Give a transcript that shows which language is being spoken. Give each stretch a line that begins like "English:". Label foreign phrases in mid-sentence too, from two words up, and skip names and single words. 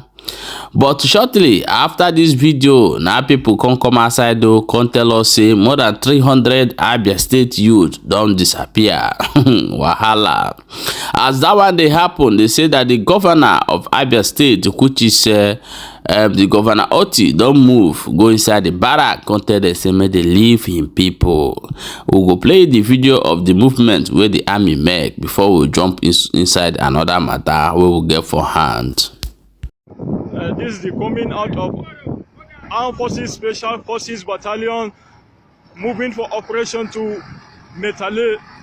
Nigerian Pidgin: But shortly after this video, now people come outside though, come tell us say more than 300 Abia state youth don't disappear. Wahala. As that one they happen, they say that the governor of Abia state, which is the governor Oti, don't move, go inside the barrack, come tell them say may they leave him people. We go play the video of the movement where the army make before we jump inside another matter where we get for hand. This is the coming out of Armed Forces Special Forces Battalion moving for operation to Metale.